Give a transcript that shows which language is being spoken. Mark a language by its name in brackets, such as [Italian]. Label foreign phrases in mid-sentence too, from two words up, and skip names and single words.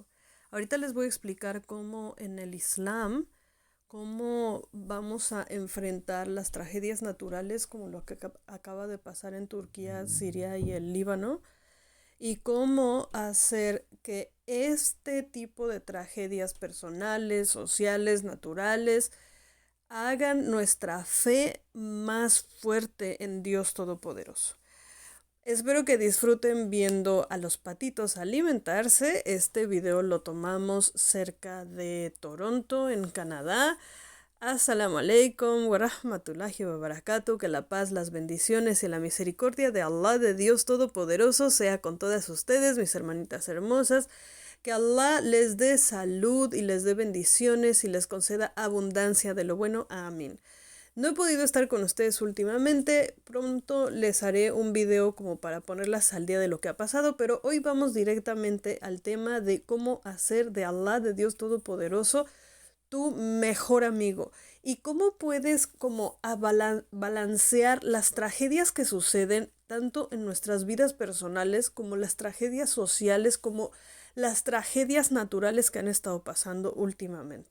[Spanish] Ahorita les voy a explicar cómo en el Islam, cómo vamos a enfrentar las tragedias naturales como lo que acaba de pasar en Turquía, Siria y el Líbano, y cómo hacer que este tipo de tragedias personales, sociales, naturales, hagan nuestra fe más fuerte en Dios Todopoderoso. Espero que disfruten viendo a los patitos alimentarse. Este video lo tomamos cerca de Toronto, en Canadá. [Arabic] السلام عليكم ورحمة الله وبركاته. [Spanish] Que la paz, las bendiciones y la misericordia de Allah, de Dios Todopoderoso, sea con todas ustedes, mis hermanitas hermosas. Que Allah les dé salud y les dé bendiciones y les conceda abundancia de lo bueno. Amén. No he podido estar con ustedes últimamente, pronto les haré un video como para ponerlas al día de lo que ha pasado, pero hoy vamos directamente al tema de cómo hacer de Allah, de Dios Todopoderoso, tu mejor amigo y cómo puedes como balancear las tragedias que suceden tanto en nuestras vidas personales como las tragedias sociales, como las tragedias naturales que han estado pasando últimamente.